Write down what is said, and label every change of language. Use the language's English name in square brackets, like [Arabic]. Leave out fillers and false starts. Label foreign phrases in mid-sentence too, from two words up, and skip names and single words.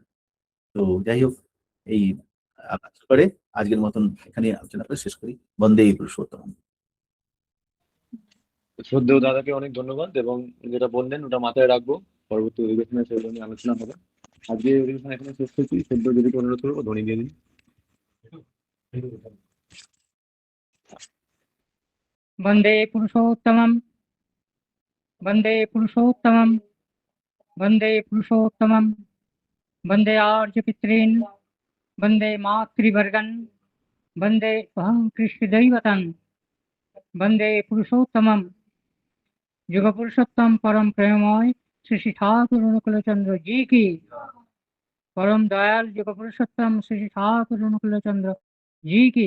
[Bangla] তো যাই হোক, এই আলোচনা করে আজকের মতন এখানে আলোচনা করে শেষ করি। [Sanskrit] বন্দে পুরুষোত্তম। [Bangla] শ্রদ্ধেয় দাদাকে অনেক ধন্যবাদ, এবং যেটা বললেন ওটা মাথায় রাখবো, পরবর্তী অধিবেশনে সেগুলো নিয়ে আলোচনা হবে। আজকে অধিবেশন এখানে শেষ করছি। শ্রদ্ধেয় দিদিকে অনুরোধ করবো ধ্বনি দিয়ে দিন। [Sanskrit] वन्दे पुरुषोत्तमं वन्दे पुरुषोत्तमं वन्दे पुरुषोत्तमं वन्दे आर्यपितॄन् वन्दे मातृवर्गन् वन्दे अहं कृष्णदैवतं वन्दे पुरुषोत्तमं [Hindi] युग पुरुषोत्तम परम प्रेममय श्री श्री ठाकुर अनुकूलचंद्र जी की, परम दयाल युग पुरुषोत्तम श्री श्री ठाकुर अनुकूलचंद्र जी की।